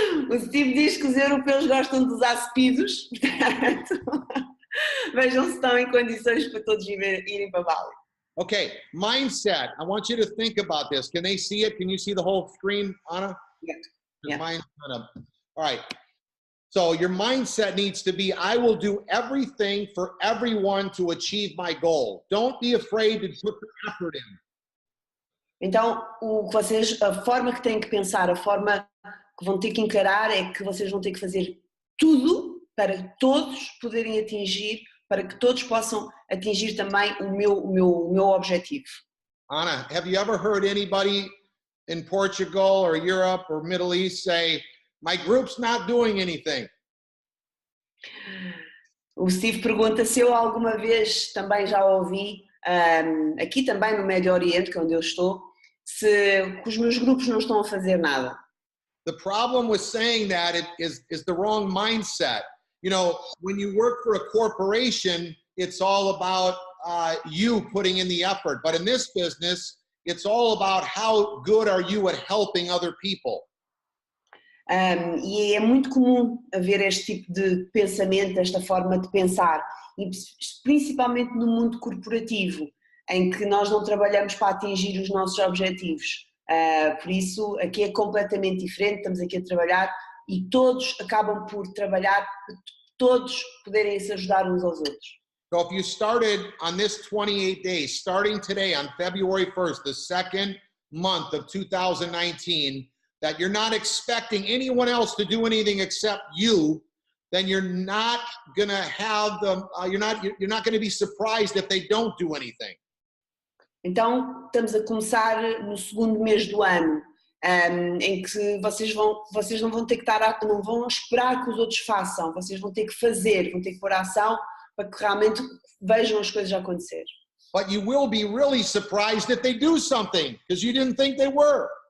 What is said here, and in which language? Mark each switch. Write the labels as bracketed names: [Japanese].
[Portuguese] O Steve diz que os europeus gostam de usar speedos, portanto, vejam se estão em condições para todos irem para Bali. [English] Okay, mindset. I want you to think about this. Can they see it? Can you see the whole screen, Anna? Yeah. Mine's kind of, all right. So your mindset needs to be, I will do everything for everyone to achieve my goal. Don't be afraid to put the effort in. [Portuguese] Então, a forma que têm que pensar, a forma que vão ter que encarar é que vocês vão ter que fazer tudo para todos poderem atingir, para que todos possam atingir também o meu objetivo. [English] Anna, have you ever heard anybody in Portugal or Europe or Middle East say, my group's not doing anything? [Portuguese] O Steve pergunta se eu alguma vez também já ouvi, aqui também no Médio Oriente, que é onde eu estou, se os meus grupos não estão a fazer nada. [English] The problem with saying that is the wrong mindset. You know, when you work for a corporation, it's all about you putting in the effort. But in this business, it's all about how good are you at helping other people. [Portuguese] E é muito comum haver este tipo de pensamento, esta forma de pensar, e principalmente no mundo corporativo, em que nós não trabalhamos para atingir os nossos objetivos. Por isso, aqui é completamente diferente, estamos aqui a trabalhar e todos acabam por trabalhar para todos poderem se ajudar uns aos outros. [English] So if you started on this 28 days, starting today on February 1st, the second month of 2019, that you're not expecting anyone else to do anything except you, then you're not going to have them, you're not going to be surprised if they don't do anything. [Portuguese] Então, estamos a começar no segundo mês do ano, em que vocês não vão ter que não vão esperar que os outros façam, vocês vão ter que fazer, vão ter que pôr a ação para que realmente vejam as coisas acontecer. [English] But you will be really surprised if they do something, because you didn't think they were.